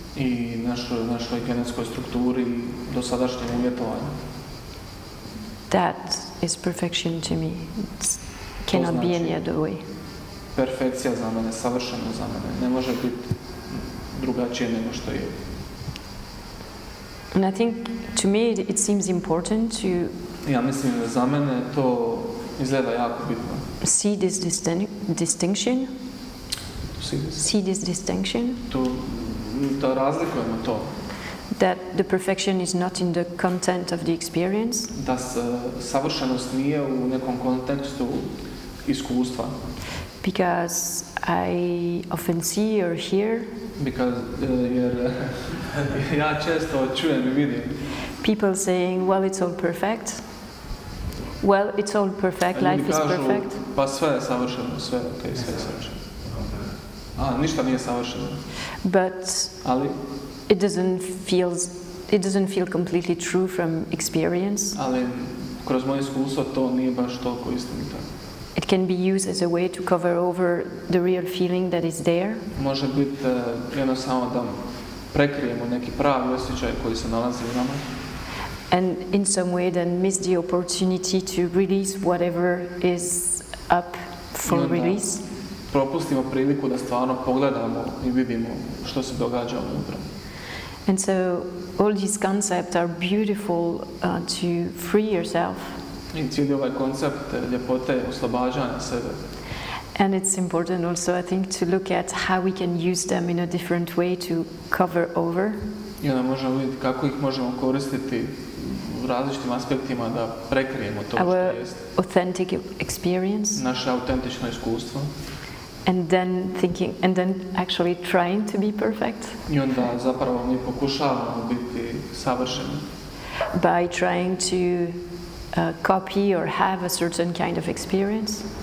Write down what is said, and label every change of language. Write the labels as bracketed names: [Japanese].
[Croatian] I našoj genetskoj strukturi i dosadašnjem uvjetovanju. [English] That is perfection to me. It cannot be any other way. [Croatian] Perfekcija za mene, savršeno za mene. Ne može biti drugačije nego što je. [English] And I think to me it seems important to [Croatian] ja mislim da za mene to izgleda jako bitno. [English] See this distinction. See this distinction. [Croatian] Da razlikujemo to. [English] That the perfection is not in the content of the experience. [Croatian] Da savršenost nije u nekom kontekstu iskustva. [English] Because I often see or hear. [Croatian] Jer ja često čujem i vidim. [English] People saying, well, it's all perfect. Well, it's all perfect. Life is perfect. [Croatian] Pa sve je savršeno, sve je okej, sve je savršeno. Ništa nije savršeno. [English] But [Croatian] ali [English] it doesn't feel completely true from experience. [Croatian] Ali kroz moje iskustvo to nije baš toliko istinito. [English] It can be used as a way to cover over the real feeling that is there. [Croatian] Može biti jednostavno da prekrijemo neki pravi osjećaj koji se nalazi u nama. [English] And in some way then miss the opportunity to release whatever is up for release. [Croatian] Propustimo priliku da stvarno pogledamo i vidimo što se događa unutra. [English] And so all these concepts are beautiful to free yourself. [Croatian] I cijeli ovaj koncept ljepote oslobađanja sebe. [English] And it's important also, I think, to look at how we can use them in a different way to cover over. [Croatian] I onda možemo vidjeti kako ih možemo koristiti u različitim aspektima da prekrijemo to što jest. [English] Authentic experience. [Croatian] Naše autentično iskustvo. [English] And then actually trying to be perfect. [Croatian] I onda zapravo mi pokušavamo biti savršeni. [English] By trying to copy or have a certain kind of experience.